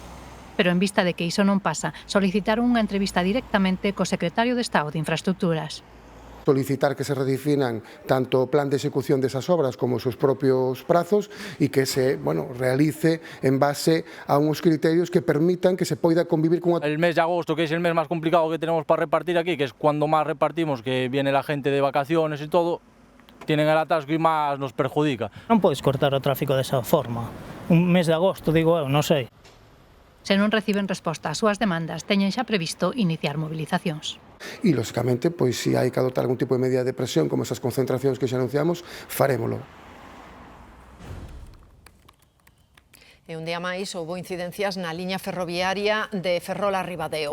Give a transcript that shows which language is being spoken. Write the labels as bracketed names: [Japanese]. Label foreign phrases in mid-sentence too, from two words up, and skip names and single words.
[Galician] Pero en vista de que iso non pasa, solicitaron unha entrevista directamente co secretario de Estado de Infraestructuras. Solicitar que se redefinan tanto o plan de execución desas obras como os seus propios prazos e que se realice en base a uns criterios que permitan que se poida convivir con... [Spanish] El mes de agosto, que es el mes más complicado que tenemos para repartir aquí, que es cuando más repartimos, que viene la gente de vacaciones y todo, tienen el atasco y más nos perjudica. [Galician] Non podes cortar o tráfico desa forma. Un mes de agosto, digo eu, non sei. Se non reciben resposta ás súas demandas, teñen xa previsto iniciar movilizacións. E, lógicamente, pois, se hai que adoptar algún tipo de medida de presión, como esas concentracións que xa anunciamos, farémolo. E un día máis houbo incidencias na liña ferroviaria de Ferrol a Ribadeo.